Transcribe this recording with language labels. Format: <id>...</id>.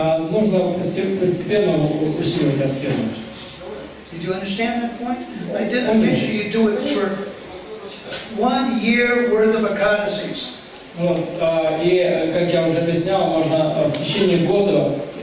<ru>Нужно постепенно усиливать аскезу.</ru> <en>Did you understand that point? I didn't mention you do it for 1 year worth of Ekadashis.</en> <ru>Вот, и, как я уже объяснял, можно в течение года.</ru>